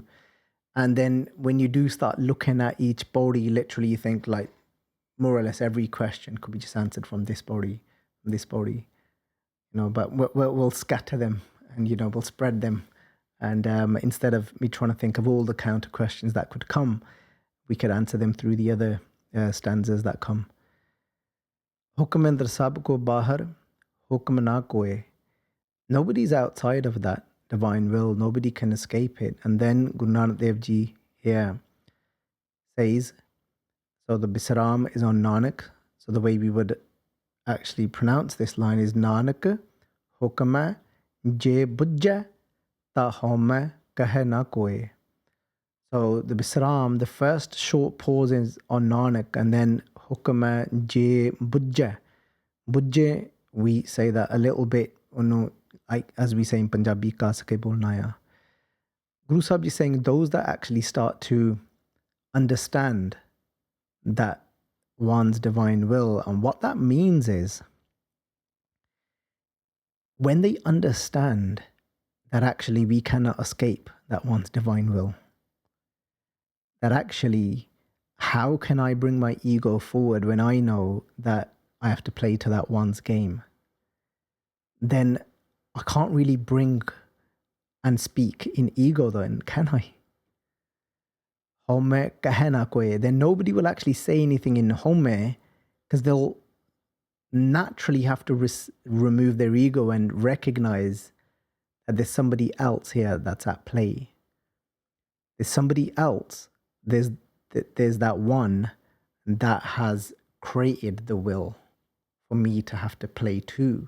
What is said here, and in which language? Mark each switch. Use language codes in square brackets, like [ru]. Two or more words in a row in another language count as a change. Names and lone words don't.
[en] And then when you do start looking at each body, literally you think like more or less every question could be just answered from this body, but we'll scatter them and, we'll spread them. And instead of me trying to think of all the counter questions that could come, we could answer them through the other stanzas that come. [pa] ਹੁਕਮੈ ਅੰਦਰਿ ਸਭੁ ਕੋ ਬਾਹਰਿ ਹੁਕਮ ਨ ਕੋਇ. [en] Nobody's outside of that divine will. Nobody can escape it. And then Guru Nanak Dev Ji here says, so the Bisram is on Nanak. So the way we would actually pronounce this line is [pa] ਨਾਨਕ ਹੁਕਮੈ ਜੇ ਬੁਝੈ ਤ ਹੁਕਮੈ ਕਹੈ ਨ ਕੋਇ. [en] So the Bisram, the first short pause is on Nanak, and then [pa] ਹੁਕਮੈ ਜੇ ਬੁਝੈ. [en] Bujhai, we say that a little bit, as we say in Punjabi, [pa] ਕਾ ਸਕੇ ਬੋਲਣਾ ਯਾ. [en] Guru Sahib is saying those that actually start to understand that one's divine will, and what that means is when they understand that actually we cannot escape that one's divine will, that actually how can I bring my ego forward when I know that I have to play to that one's game, then I can't really bring and speak in ego then, can I? [pa] ਹਉਮੈ ਕਹੈ ਨ ਕੋਇ. [en] Then nobody will actually say anything in home because they'll naturally have to remove their ego and recognize that there's somebody else here that's at play. There's somebody else. There's that one that has created the will for me to have to play to.